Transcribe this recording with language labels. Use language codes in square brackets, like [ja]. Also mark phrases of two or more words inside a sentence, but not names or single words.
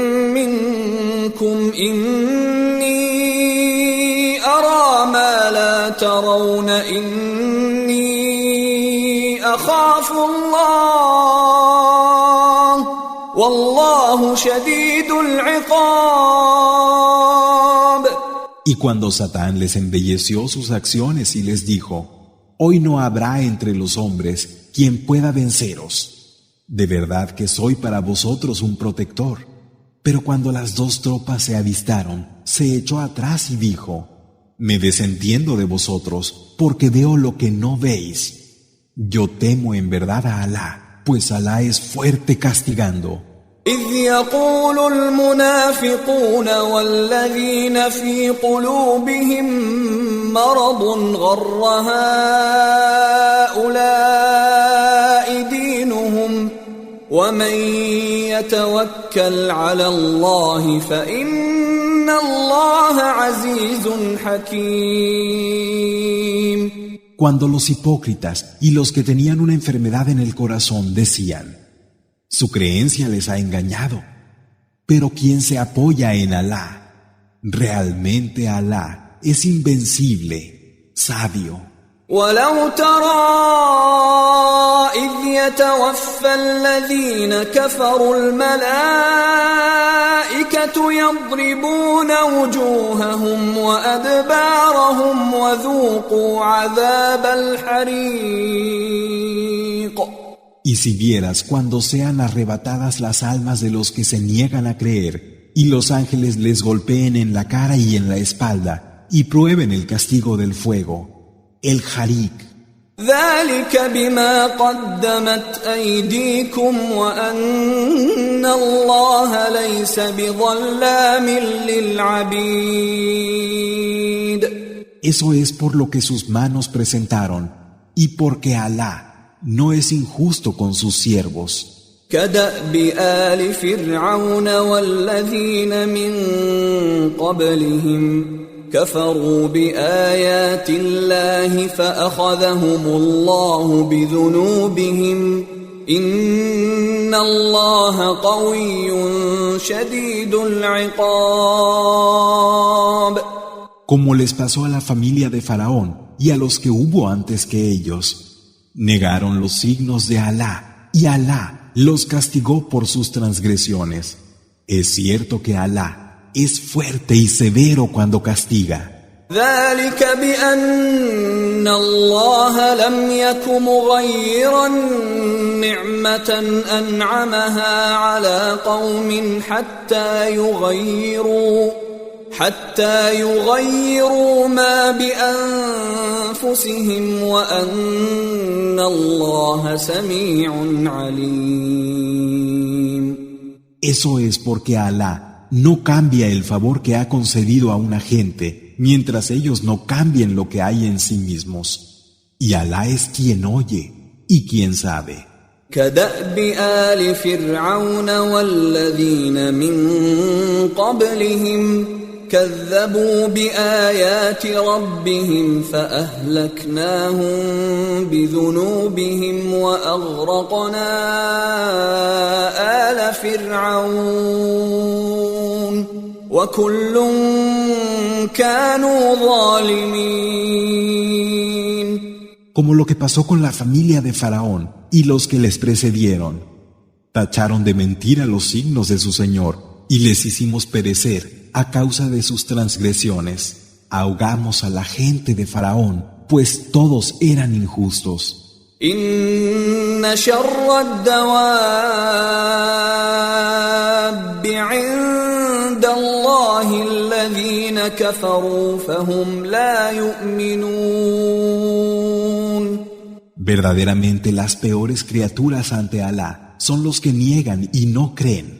[ar] مِّنكُمْ إِنِّي أَرَى مَا لَا ترون إني أخاف الله والله شديد العقاب. [es] Y cuando Satán les embelleció sus acciones y les dijo: hoy no habrá entre los hombres quien pueda venceros. De verdad que soy para vosotros un protector. Pero cuando las dos tropas se avistaron, se echó atrás y dijo: me desentiendo de vosotros, porque veo lo que no veis. Yo temo en verdad a Alá, pues Alá es fuerte castigando. [ar] إذ يقول المنافقون والذين في قلوبهم مرض غر هؤلاء دينهم ومن يتوكل على الله فإن الله عزيز حكيم. [es] Cuando los hipócritas y los que tenían una enfermedad en el corazón decían: su creencia les ha engañado, pero quien se apoya en Alá, realmente Alá es invencible, sabio. [ar] ولو ترى إذ يتوفى الذين كفروا الملائكة يضربون وجوههم وأدبارهم وذوقوا عذاب الحريق. [es] Y si vieras cuando sean arrebatadas las almas de los que se niegan a creer, y los ángeles les golpeen en la cara y en la espalda, y prueben el castigo del fuego, el harik. [ar] ذلك بما قدمت أيديكم وأن الله ليس بظلام للعبيد. [es] Eso es por lo que sus manos presentaron, y porque Alá no es injusto con sus siervos. [ar] كدأب آل فرعون والذين من قبلهم كفروا بآيات الله فأخذهم الله بذنوبهم إن الله قوي شديد العقاب. [es] Como les pasó a la familia de Faraón y a los que hubo antes que ellos. Negaron los signos de Alá, y Alá los castigó por sus transgresiones. Es cierto que Alá es fuerte y severo cuando castiga. [ar] ذلك بأن الله لم يك مغيرا نعمة أنعمها على قوم حتى يغيروا ما بأنفسهم وأن الله سميع عليم. [es] Eso es porque Alá no cambia el favor que ha concedido a una gente mientras ellos no cambien lo que hay en sí mismos. Y Alá es quien oye y quien sabe. [ar] كدأب آل فرعون والذين من قبلهم كذبوا بآيات ربهم فأهلكناهم بذنوبهم وأغرقنا آل فرعون وكل كانوا ظالمين. [es] Como lo que pasó con la familia de Faraón y los que les precedieron. Tacharon de mentira los signos de su Señor y les hicimos perecer a causa de sus transgresiones. Ahogamos a la gente de Faraón, pues todos eran injustos. [ar] إن شر الدواب عند الله الذين كفروا فهم لا يؤمنون. [es] Verdaderamente las peores criaturas ante Alá son los que niegan y no creen.